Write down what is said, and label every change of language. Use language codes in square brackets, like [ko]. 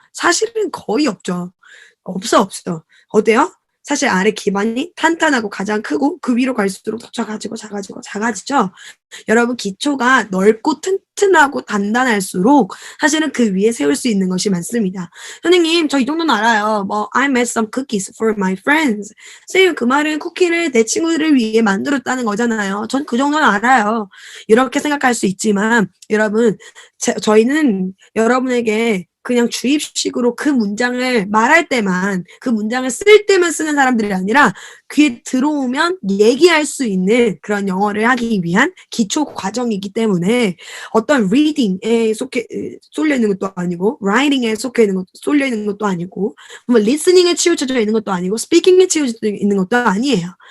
[ko] 사실은 거의 없죠. 없어. 어때요? 사실 아래 기반이 탄탄하고 가장 크고 그 위로 갈수록 더 작아지죠. 여러분 기초가 넓고 튼튼하고 단단할수록 사실은 그 위에 세울 수 있는 것이 많습니다. 선생님 저 이 정도는 알아요. [en] 뭐 I made some cookies for my friends. [ko] 선생님 그 말은 쿠키를 내 친구들을 위해 만들었다는 거잖아요. 전 그 정도는 알아요. 이렇게 생각할 수 있지만 여러분 저희는 여러분에게 그냥 주입식으로 그 문장을 말할 때만 그 문장을 쓸 때만 쓰는 사람들이 아니라 귀에 들어오면 얘기할 수 있는 그런 영어를 하기 위한 기초 과정이기 때문에 어떤 reading에 쏠려 있는 것도 아니고 writing에 쏠려 있는 것도 아니고 뭐 listening에 치우쳐져 있는 것도 아니고 speaking에 치우쳐져 있는 것도 아니에요.